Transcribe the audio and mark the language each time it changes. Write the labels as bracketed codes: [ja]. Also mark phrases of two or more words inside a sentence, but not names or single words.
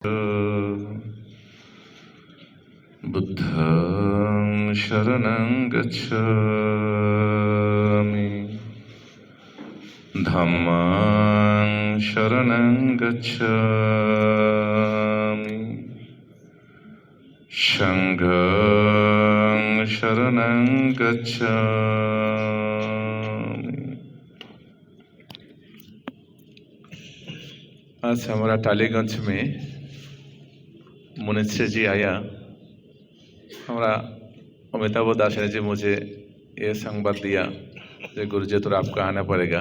[pi] बुद्धं शरणं गच्छामि, धम्मं शरणं गच्छामि, संघं शरणं गच्छामि। [hi] आज हमारा टालीगंज में मुनिश्री जी आया। हमारा अमिताभ दास ने जी मुझे ये संवाद दिया कि गुरुजी तो आपको आना पड़ेगा।